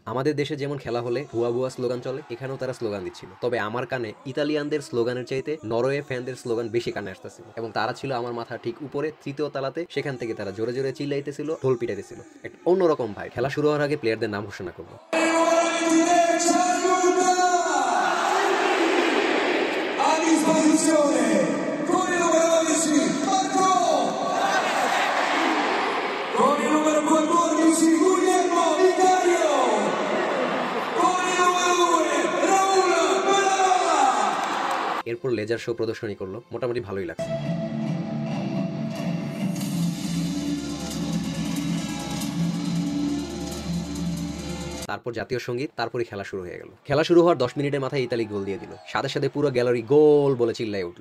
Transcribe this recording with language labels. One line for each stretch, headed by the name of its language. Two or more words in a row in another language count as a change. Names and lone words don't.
Bangla: আমাদের দেশে যেমন খেলা হলে ভুয়া ভুয়া স্লোগান চলে, এখানেও তারা স্লোগান দিচ্ছিল। তবে আমার কানে ইতালিয়ানদের স্লোগানের চাইতে নরওয়ে ফ্যানদের স্লোগান বেশি কানে আসতেছিল, এবং তারা ছিল আমার মাথা ঠিক উপরে 3য় তলাতে। সেখান থেকে তারা জোরে জোরে চিল্লাইতেছিল, ঢোল পিটাইতেছিল। একটা অন্যরকম ভাই। খেলা শুরু হওয়ার আগে প্লেয়ারদের নাম ঘোষণা করলো।
Italian: A disposizione con il numero 12 Marco, con il numero 14 Guglielmo Vicario, con il numero 2 Raul Manola।
Bangla: এরপর
English: laser show
Bangla: প্রদর্শনী করলো, মোটামুটি ভালোই লাগছে। তারপর জাতীয় সঙ্গীত, তারপরে খেলা শুরু হয়ে গেল। খেলা শুরু হওয়ার 10 মিনিটের মাথায় ইতালি গোল দিয়ে দিল। সাথে সাথে পুরো গ্যালারি গোল বলে চিল্লাই উঠলো।